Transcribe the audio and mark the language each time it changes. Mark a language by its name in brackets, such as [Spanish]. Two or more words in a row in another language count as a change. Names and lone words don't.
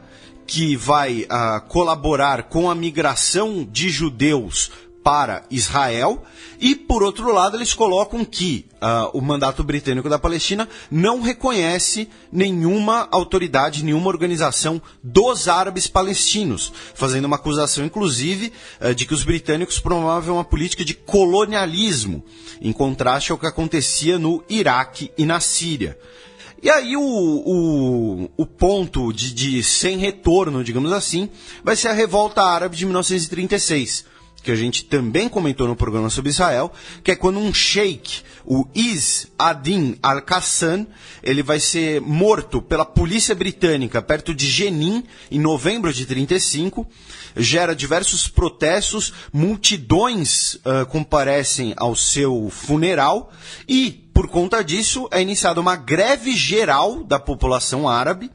[Portuguese] que vai colaborar com a migração de judeus para Israel, e, por outro lado, eles colocam que o mandato britânico da Palestina não reconhece nenhuma autoridade, nenhuma organização dos árabes palestinos, fazendo uma acusação, inclusive, de que os britânicos promovem uma política de colonialismo, em contraste ao que acontecia no Iraque e na Síria. E aí o ponto de sem retorno, digamos assim, vai ser a revolta árabe de 1936, que a gente também comentou no programa sobre Israel, que é quando um sheik, o Izz ad-Din al-Qassam, ele vai ser morto pela polícia britânica perto de Jenin, em novembro de 1935, gera diversos protestos, multidões comparecem ao seu funeral, e, por conta disso, é iniciada uma greve geral da população árabe.